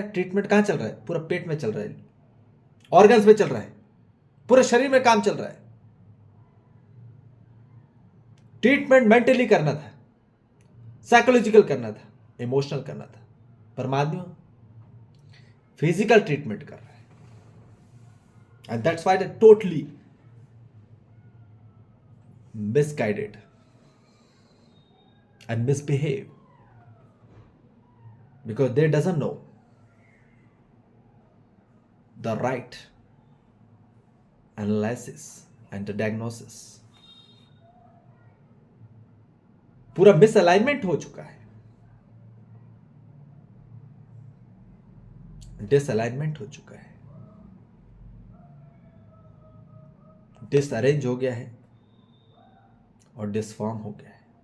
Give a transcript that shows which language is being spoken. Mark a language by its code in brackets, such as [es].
[hi] Treatment कहां चल रहा है? पूरा पेट में चल रहा है, ऑर्गन्स में चल रहा है, पूरे शरीर में काम चल रहा है। ट्रीटमेंट मेंटली करना था, साइकोलॉजिकल करना था, इमोशनल करना था, पर आदमी फिजिकल ट्रीटमेंट कर रहा है। [en] And that's why they totally misguided and misbehave, because they doesn't know the right analysis and the diagnosis. [hi] पूरा मिसअलाइनमेंट हो चुका है, डिसअलाइनमेंट हो चुका है, डिसअरेंज हो गया है और डिसफॉर्म हो गया है।